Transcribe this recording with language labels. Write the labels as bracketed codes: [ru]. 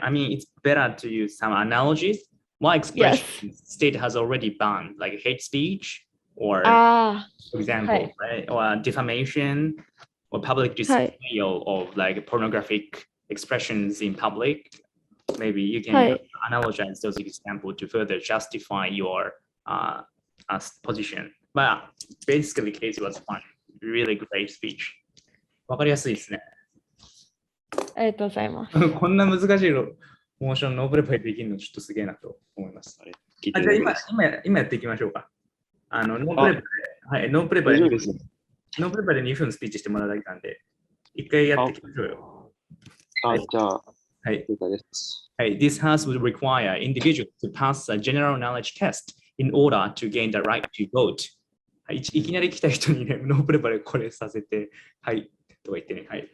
[en] I mean, it's better to use some analogies. One expression state has already banned, like hate speech, or for example, right, or defamation, or public display of like pornographic expressions in public. Maybe you can analogize those examples to further justify your position. But basically, case was fun. Really great speech. [ja] わかりやすいですね。ありがとうございます。こんな難しいモーションノープレパでできるのちょっとすげえなと思います。じゃあ今やっていきましょうか。ノープレパで2分スピーチしてもらうだけなんで、一回やっていきましょうよ。じゃあ、はい。 [en] This house would require individuals to pass a general knowledge test in order to gain the right to vote. [ja] いきなり来た人にね、ノープレパでこれさせて、はい、とか言ってね。はい。